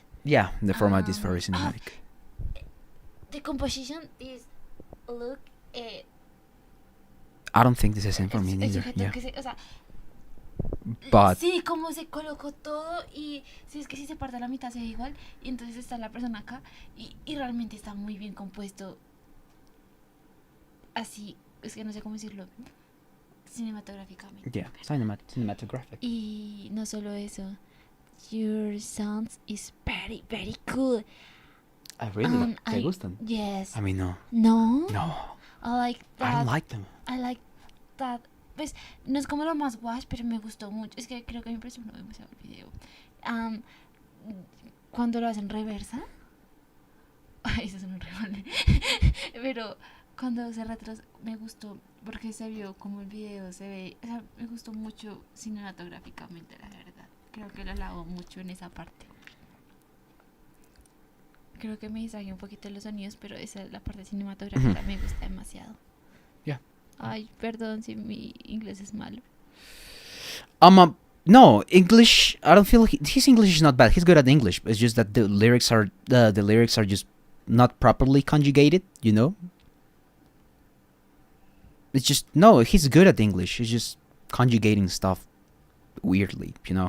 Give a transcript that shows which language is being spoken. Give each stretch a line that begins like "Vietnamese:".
English: Yeah, the format is very cinematic. The composition is look. I don't think this is the same for me neither. Yeah.
Spanish: O sea,
English: But
Spanish: sí, como se colocó todo y sí, es que si se parte a la mitad se ve igual y entonces está la persona acá y realmente está muy bien compuesto. Así, es que no sé cómo decirlo, cinematográficamente.
English: yeah, cinematographic.
Spanish: Y no solo eso,
English: your sounds is very, very cool. I really
Spanish: ¿Te gustan?
English: Yes. I mean, no. No. No. I like that. I don't like them. I like that.
Spanish: Pues no es como lo más guay, pero me gustó mucho. Es que creo que me impresionó demasiado el video. Cuando lo hacen reversa. Ay, eso es un rival. Pero cuando se retrasa, me gustó porque se vio como el video se ve. O sea, me gustó mucho cinematográficamente, la verdad. Creo que lo alabo mucho en esa parte. Creo que me distraje un poquito de los sonidos, pero esa la parte cinematográfica me gusta demasiado.
English: Yeah.
Spanish: Ay, perdón si mi inglés es malo.
English: No, English. I don't feel his English is not bad. He's good at English. It's just that the lyrics are just not properly conjugated. You know. It's just no. He's good at English. He's just conjugating stuff weirdly. You know.